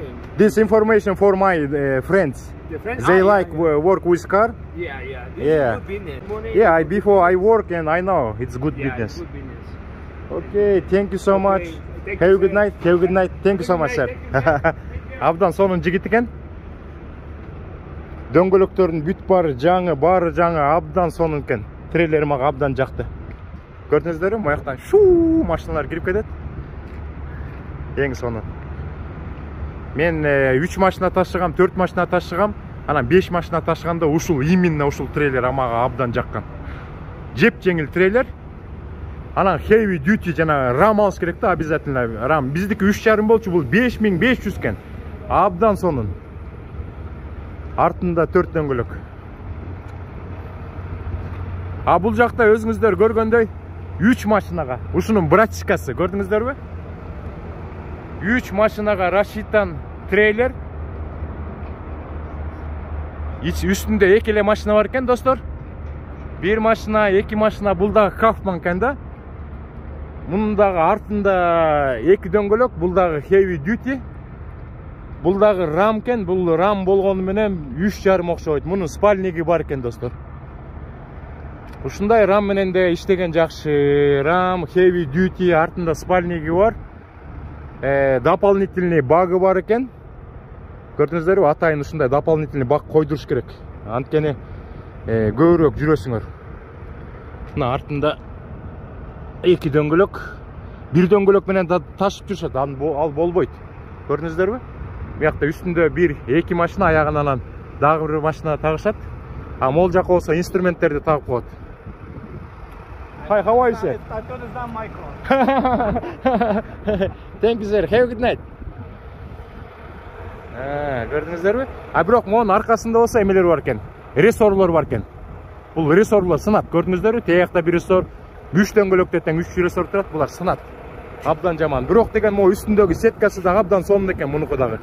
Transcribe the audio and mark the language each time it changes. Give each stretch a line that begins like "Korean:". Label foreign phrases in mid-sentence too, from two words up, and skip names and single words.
English: This information for my friends. The friends, They yeah, like work with car. yeah, yeah. This Yeah. is good business. Money Yeah, is before I work and I know it's good yeah, business. it's good business. Okay, thank you so Okay, much. thank Have you, a good sir. night. Have a good night. Thank you so Good much, sir. night, thank you, sir. Thank you.
Kyrgyz: Абдан сонун жигит экен. Дөңгөлөктөрдүн бүт баары жаңы, абдан сонун экен. Трейлери мага абдан жакты. Көрдүңүздөрбү? Мояктан шуу машиналар кирип кетет. Эң сонун. Мен 3 машина ташыгам, 4 машина ташыгам, анан 5 машина ташыганда ушул именно ушул трейлер мага абдан жаккан. Жеп жеңил трейлер. Анан
English: heavy duty
Kyrgyz: жана рам алыш керек да, обязательно рам. Биздики 3,5 болчу, бул 5500 экен. Абдан сонун. Артында 4 дөңгөлөк. А бул жакта өзүңүздөр көргөндөй 3 машинага, ушунун братчикасы, көрдүңүздөрбү? 3 машинага рассчитан трейлер. Үстүндө 2 эле машина бар экен, достор. 1 машина, 2 машина, бул дагы Kaufman экен да. Мунун дагы артында 2 дөңгөлөк, бул дагы
English: heavy duty.
Kyrgyz: Бул дагы рам экен, бул рам болгону менен 3,5 окшойт. Мунун спальниги бар экен, достор. Ушундай рам менен де иштеген жакшы. Рам
English: heavy duty,
Kyrgyz: артында спальниги бар. Дополнительный багы бар экен. Көрдүңүздөрбү? Атайын ушундай дополнительный баг койдуруш керек. Анткени көбүрөөк жүрөсүңөр. Мына артында 2 дөңгөлөк. 1 дөңгөлөк менен ташып жүрүшөт. Ал болбойт. Көрдүңүздөрбү? Буякта үстүндө 1-2 машина, аягынан дагы бир машина тагышат. А могул жака болсо инструменттерди тагып коет.
English: Hi, how are you, sir? I thought it's not my car. Thank you, sir. Have a good night.
Kyrgyz: Көрдүңүздөрбү? А бирок монун аркасында болсо эмелер бар экен. Ресорлор бар экен. Бул ресорлор сынат. Көрдүңүздөрбү? Тиякта бир ресор, 3 дөңгөлөктө тең 3 ресор турат. Булар сынат. Абдан жаман. Бирок деген могу үстүндөгү сеткасы да абдан сонун экен мунуку дагы.